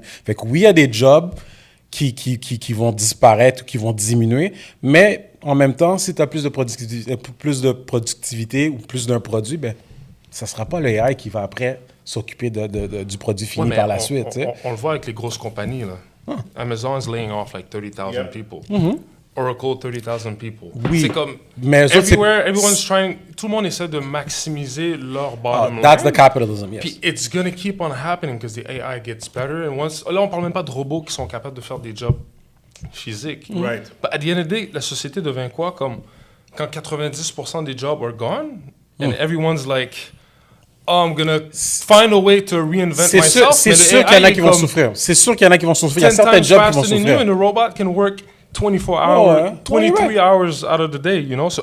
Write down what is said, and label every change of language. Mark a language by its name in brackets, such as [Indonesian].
[French] Fait que oui, il y a des jobs qui vont disparaître ou qui vont diminuer, mais en même temps, si tu as plus de productivité ou plus d'un produit, ben ça sera pas le AI qui va après s'occuper du produit fini par la suite. On le voit avec les grosses compagnies. Là. [English] Amazon is laying off like 30,000 people. Oracle, 30,000 people. [French] Oui, c'est comme mais [English] everyone's trying, [French] tout le monde essaie de maximiser leur bottom line. [English] That's the capitalism, yes. Puis it's going to keep on happening because the AI gets better. [French] And là, on parle même pas de robots qui sont capables de faire des jobs physiques. [English] Right. But at the end of the day, [French] la société devient quoi? Comme quand 90% des jobs [English] are gone and everyone's like... Oh, I'm gonna find a way to reinvent myself. [French] C'est sûr qu'il y en a qui vont souffrir. C'est sûr qu'il y en a qui vont souffrir. Il y a certains jobs qui vont souffrir. [English] And a robot can work 24 hours, 23 hours out of the day, you know?